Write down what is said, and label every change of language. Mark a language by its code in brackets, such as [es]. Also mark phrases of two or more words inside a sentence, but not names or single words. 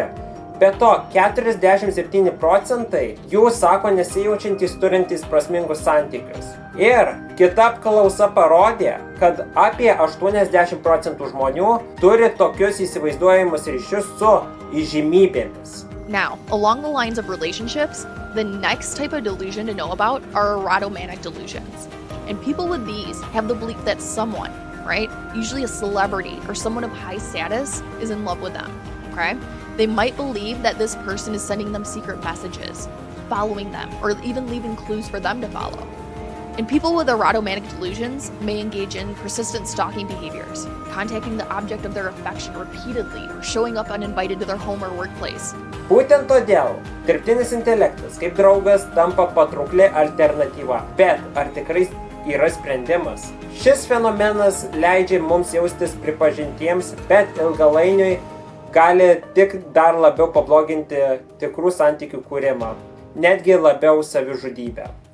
[lt] Be to, 47% jų sako nesijaučiantys turintys prasmingus santykius. Ir kita apklausa parodė, kad apie 80% žmonių turi tokius įsivaizduojamus ryšius su įžymybėmis. [en] Now, along the lines of relationships, the next type of delusion to know about are erotomanic delusions. And people with these have the belief that someone, right, usually a celebrity or someone of high status, is in love with them, okay? They might believe that this person is sending them secret messages, following them, or even leaving clues for them to follow. And people with erotomanic delusions may engage in persistent stalking behaviors, contacting the object of their affection repeatedly, or showing up uninvited to their home or workplace. [lt] Būtent todėl dirbtinis intelektas kaip draugas tampa patraukli alternatyva. Bet ar tikrai yra sprendimas? Šis fenomenas leidžia mums jaustis pripažintiems, bet ilgalainiui gali tik dar labiau pabloginti tikrų santykių kūrimą, netgi labiau savižudybę.